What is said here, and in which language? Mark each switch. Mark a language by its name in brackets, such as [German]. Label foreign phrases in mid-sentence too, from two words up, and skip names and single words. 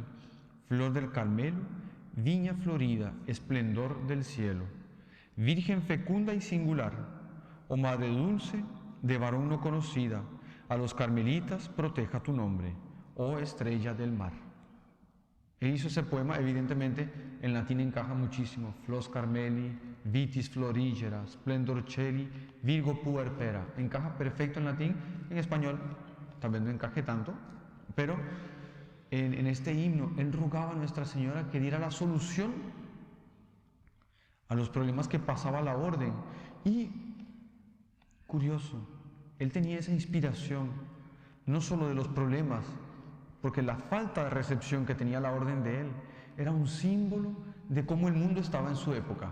[Spanish] Flor del Carmelo, viña florida, esplendor del cielo, Virgen fecunda y singular, oh Madre dulce, de varón no conocida, a los carmelitas proteja tu nombre, oh estrella del mar. Él hizo ese poema, evidentemente en latín encaja muchísimo. [Latin] Flos Carmeli, vitis florigera, splendor celi, virgo puerpera. [Spanish] Encaja perfecto en latín. En español tal vez no encaje tanto, pero en este himno él rogaba a Nuestra Señora que diera la solución a los problemas que pasaba la orden. Y curioso, él tenía esa inspiración no solo de los problemas, porque la falta de recepción que tenía la orden de él era un símbolo de cómo el mundo estaba en su época.